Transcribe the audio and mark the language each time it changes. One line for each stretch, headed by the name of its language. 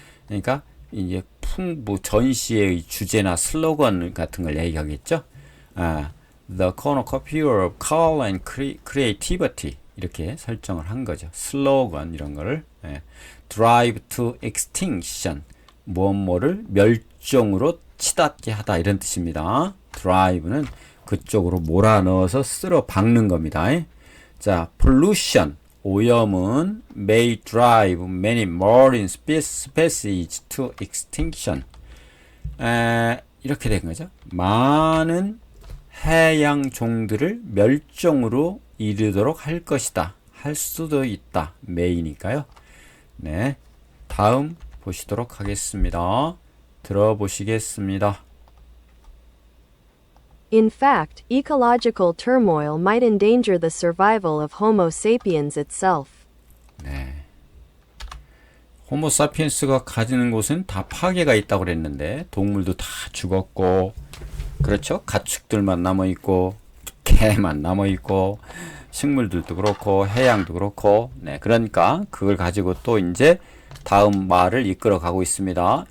Korean: 그러니까 이제 전시회의 주제나 슬로건 같은 걸 얘기하겠죠.
English: The cornucopia of color and creativity
Korean: 이렇게 설정을 한 거죠. 슬로건 이런 거를
English: drive to extinction
Korean: 뭐뭐를 멸종으로 치닫게 하다 이런 뜻입니다. drive는 그쪽으로 몰아넣어서 쓸어 박는 겁니다.
English: 자, pollution
Korean: 오염은
English: may drive many marine species to extinction.
Korean: 이렇게 된 거죠. 많은 해양 종들을 멸종으로 이르도록 할 것이다. 할 수도 있다. may니까요. 네, 다음 보시도록 하겠습니다. 들어보시겠습니다.
English: In fact, ecological turmoil might endanger the survival of Homo sapiens itself.
Korean: 네. 호모 사피엔스가 가지는 곳은 다 파괴가 있다고 그랬는데 동물도 다 죽었고 그렇죠? 가축들만 남아있고 개만 남아있고 식물들도 그렇고 해양도 그렇고 네, 그러니까 그걸 가지고 또 이제 다음 말을 이끌어 가고 있습니다.